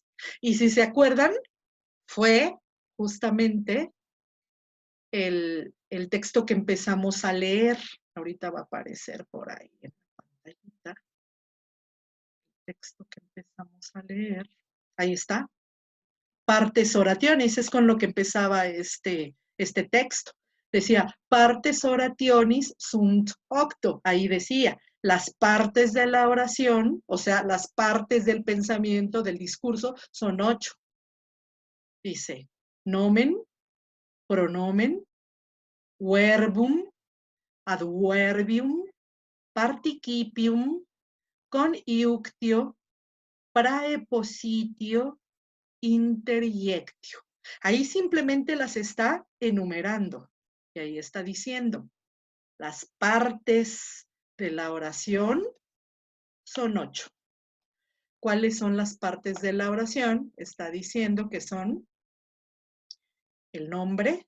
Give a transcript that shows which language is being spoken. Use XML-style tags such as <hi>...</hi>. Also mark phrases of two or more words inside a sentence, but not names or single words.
<es>Y si se acuerdan, fue justamente el texto que empezamos a leer. Ahorita va a aparecer por ahí en la pantallita. El texto que empezamos a leer. Ahí está.</es> <la>Partes orationis,</la> <es>es con lo que empezaba este texto. Decía,</es> <la>partes orationis sunt octo.</la> <es>Ahí decía, las partes de la oración, o sea, las partes del pensamiento, del discurso, son 8. Dice,</es> <la>nomen, pronomen, verbum, adverbium, participium, coniunctio, praepositio, interjectio.</la> <es>Ahí simplemente las está enumerando. Y ahí está diciendo, las partes de la oración son 8. ¿Cuáles son las partes de la oración? Está diciendo que son el nombre.</es>